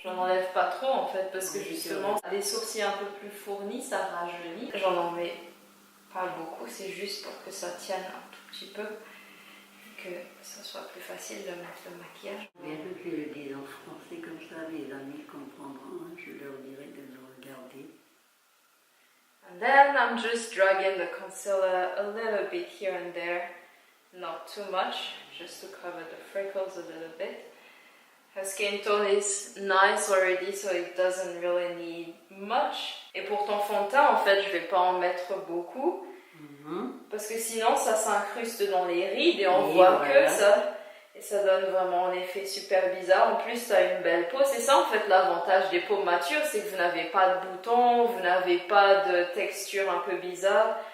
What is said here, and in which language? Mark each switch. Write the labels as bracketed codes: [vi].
[fr] J'en enlève pas trop en fait parce que justement les sourcils un peu plus fournis ça rajeunit. J'en en mets pas beaucoup, c'est juste pour que ça tienne un tout petit peu, que ça soit plus facile de mettre le maquillage. Bien que je le dise en français comme ça, mes amis comprendront, hein, je leur dirai de le regarder. [en] And then I'm just dragging the concealer a little bit here and there. Not too much, just to cover the freckles a little bit. Her skin tone is nice already, so it doesn't really need much. [fr] Et pour ton fond de teint, en fait, je vais pas en mettre beaucoup. Parce que sinon, ça s'incruste dans les rides et on voit que ça. Et ça donne vraiment un effet super bizarre. En plus, tu as une belle peau. C'est ça, en fait, l'avantage des peaux matures, c'est que vous n'avez pas de boutons, vous n'avez pas de texture un peu bizarre.